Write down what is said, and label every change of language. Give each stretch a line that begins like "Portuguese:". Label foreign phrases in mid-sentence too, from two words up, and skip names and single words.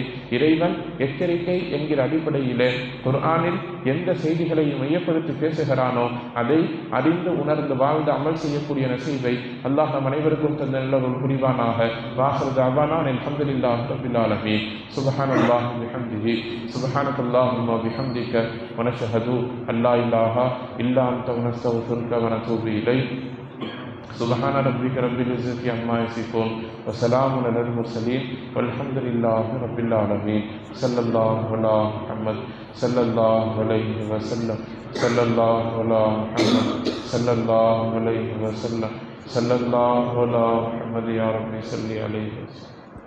Tamil: இறைவன் எச்சரிக்கை என்கிற அடிப்படையிலே குர்ஆனில் எந்த செய்திகளை மையப்படுத்தி பேசுகிறானோ அதை அறிந்து உணர்ந்து வாழ்ந்து அமல் செய்யக்கூடிய நசீபை அல்லாஹ் நம் அனைவருக்கும் தந்த நல்லவர்கள் புரிவானாக.
Arabic: وآخر دعوانا الحمد لله رب العالمين. سبحان الله وبحمده سبحانك اللهم وبحمدك ونشهد أن لا إله إلا أنت ونستغفرك ونتوب إليك. سبحان ربك رب العزة عما يصفون وسلام على المرسلين والحمد لله رب العالمين. صلى الله على محمد صلى الله عليه وسلم صلى الله على محمد صلى الله عليه وسلم صلى الله على محمد يا رب صل عليه وسلم.